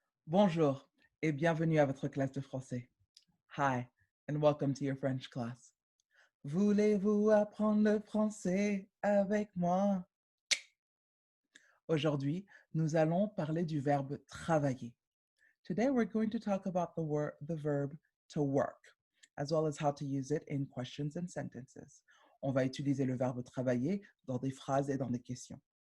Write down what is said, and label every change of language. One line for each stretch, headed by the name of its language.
French: Bonjour et bienvenue à votre classe de français.
English: Hi and welcome to your French class.
French: Voulez-vous apprendre le français avec moi? Aujourd'hui, nous allons parler du verbe travailler.
English: Today, we're going to talk about the verb to work, as well as how to use it in questions and sentences.
French: On va utiliser le verbe travailler dans des phrases et dans des questions.